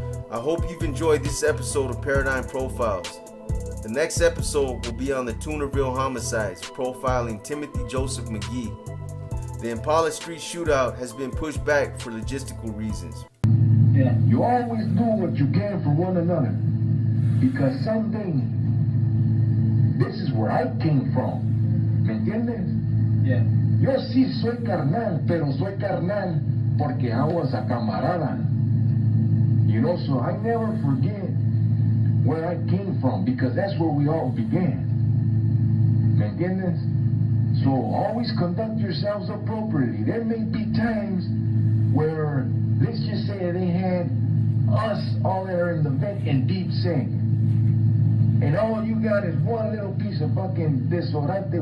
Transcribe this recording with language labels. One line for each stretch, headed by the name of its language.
English: I hope you've enjoyed this episode of Paradigm Profiles. The next episode will be on the Tunerville homicides, profiling Timothy Joseph McGee. The Impala Street shootout has been pushed back for logistical reasons. Yeah, you always do what you can for one another, because someday, this is where I came from.
Spanish: ¿Me entiendes?
English: Yeah.
Spanish: Yo sí soy carnal, pero soy carnal porque
English: I was a
Spanish: camarada.
English: You know, so I never forget where I came from, because that's where we all began.
Spanish: ¿Me entiendes?
English: So always conduct yourselves appropriately. There may be times where, let's just say they had us all there in the vent in deep sink, and all you got is one little piece of fucking desodorante.